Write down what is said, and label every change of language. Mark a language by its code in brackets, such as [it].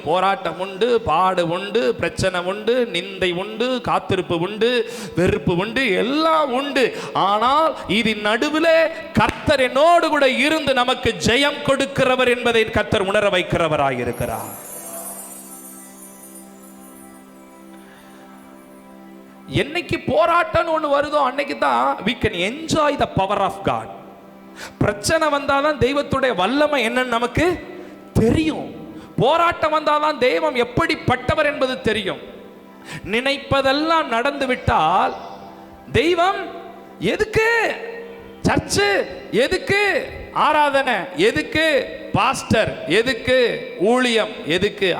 [ta] போராட்டம் உண்டு, பாடு உண்டு, பிரச்சனை உண்டு, நிந்தை உண்டு, காத்திருப்பு உண்டு, வெறுப்பு உண்டு, எல்லாம் உண்டு. ஆனால் இது நடுவில் கர்த்தர் என்னோடு கூட இருந்து நமக்கு ஜெயம் கொடுக்கிறவர் என்பதை கர்த்தர் உணர வைக்கிறவராக இருக்கிறார். [en] என்னைக்கு போராட்டம் ஒன்று வருதோ அன்னைக்கு தான் we can enjoy the power of God. [ta] பிரச்சனை வந்தாதான் தெய்வத்துடைய வல்லமை என்னன்னு நமக்கு தெரியும். போராட்டம் வந்தாதான் தெய்வம் எப்படிப்பட்டவர் என்பது தெரியும். நினைப்பதெல்லாம் நடந்து விட்டால் தெய்வம் எதுக்கு சர்ச்சு, எதுக்கு ஆராதனை, எதுக்கு பாஸ்டர், எதுக்கு ஊழியம், எதுக்கு?